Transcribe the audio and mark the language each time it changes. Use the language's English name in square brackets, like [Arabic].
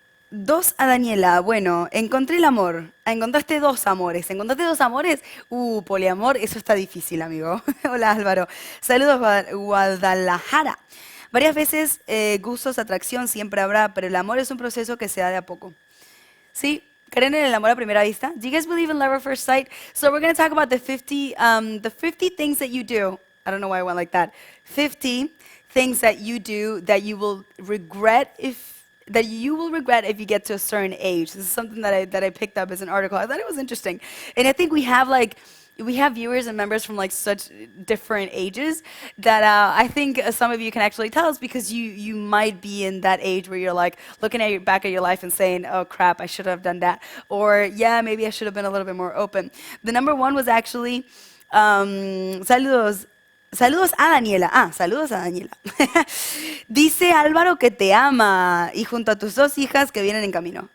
[Spanish] Dos a Daniela. Bueno, encontré el amor. Encontraste dos amores. ¿Encontraste dos amores? Poliamor, eso está difícil, amigo. Hola, Álvaro. Saludos, Guadalajara. Varias veces gustos, atracción siempre habrá, pero el amor es un proceso que se da de a poco. ¿Sí? ¿Creen en el amor a primera vista? [English] Do you guys believe in love at first sight? So we're going to talk about the 50 things that you do. I don't know why I went like that. 50 things that you do that you will regret if you get to a certain age. This is something that I picked up as an article. I thought it was interesting. And I think we have viewers and members from like such different ages that I think some of you can actually tell us, because you might be in that age where you're like looking back at your life and saying, oh crap, I should have done that. Or yeah, maybe I should have been a little bit more open. The number one was actually, [Spanish] saludos. Saludos a Daniela. Saludos a Daniela. Dice Álvaro que te ama y junto a tus dos hijas que vienen en camino.